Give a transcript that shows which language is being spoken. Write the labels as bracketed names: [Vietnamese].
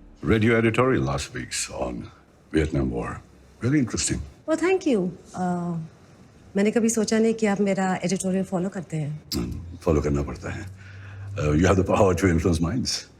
[English] Read your editorial last week's on Vietnam War. Really interesting. Oh, thank you. [Hindi] मैंने कभी सोचा नहीं कि आप मेरा एडिटोरियल फॉलो करते हैं. Follow करना पड़ता है. [English] You have the power to influence minds.